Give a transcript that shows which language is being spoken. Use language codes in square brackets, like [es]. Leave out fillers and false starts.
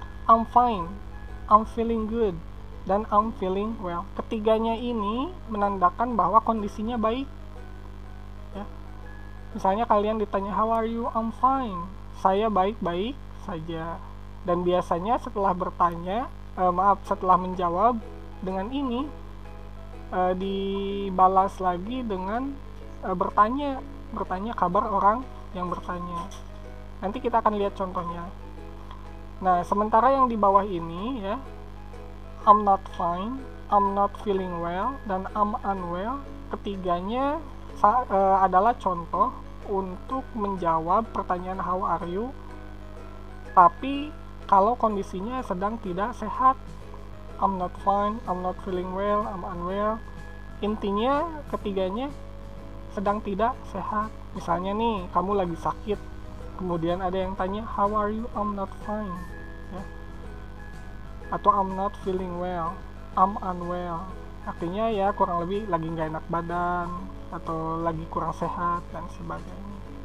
[en] I'm fine, I'm feeling good, [id] dan [en] I'm feeling well. [id] Ketiganya ini menandakan bahwa kondisinya baik ya. Misalnya kalian ditanya [en] how are you, I'm fine, [id] saya baik-baik saja. Dan biasanya setelah bertanya, setelah menjawab dengan ini, dibalas lagi dengan bertanya kabar orang yang bertanya. Nanti kita akan lihat contohnya. Nah, sementara yang di bawah ini ya, [en] I'm not fine, I'm not feeling well, [id] dan [en] I'm unwell, [id] ketiganya adalah contoh untuk menjawab pertanyaan [en] how are you, [id] tapi kalau kondisinya sedang tidak sehat. [en] I'm not fine, I'm not feeling well, I'm unwell. [id] Intinya ketiganya sedang tidak sehat. Misalnya nih, kamu lagi sakit, kemudian ada yang tanya [en] how are you, I'm not fine [id] ya. Atau [en] I'm not feeling well, I'm unwell, [id] artinya ya kurang lebih lagi nggak enak badan atau lagi kurang sehat dan sebagainya.